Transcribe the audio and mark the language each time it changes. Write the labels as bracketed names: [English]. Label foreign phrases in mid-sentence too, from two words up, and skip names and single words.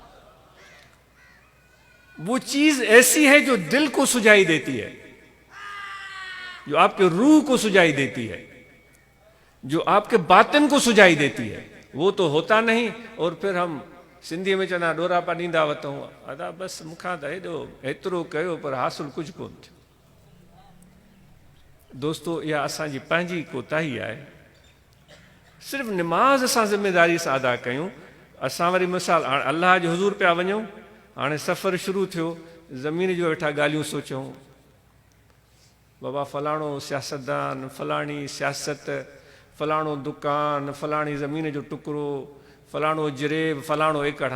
[Urdu] وہ چیز ایسی ہے جو دل کو سجائی دیتی ہے، جو آپ کے روح کو سجائی دیتی ہے، جو آپ کے باطن کو سجائی دیتی ہے. وہ تو ہوتا نہیں. اور پھر ہم سندھی میں [Sindhi] چنا ڈورا پا ڈیندا وتوں ادا بس مکھا ته हेॾो एतिरो कयो पर हासिल कुझु कोन थियो. دوستو इहा असांजी पंहिंजी कोताही आहे. सिर्फ़ु निमाज़ असां ज़िम्मेदारी सां अदा कयूं. असां वरी मिसाल हाणे अलाह जे हुज़ूर पिया वञूं, हाणे सफ़र शुरू थियो, ज़मीन जो वेठा ॻाल्हियूं सोचूं, बाबा फलाणो सियासतदान, फलाणी सियासत, फलाणो दुकान, फलाणी ज़मीन जो टुकड़ो, फलाणो जरेब, फलाणो एकड़.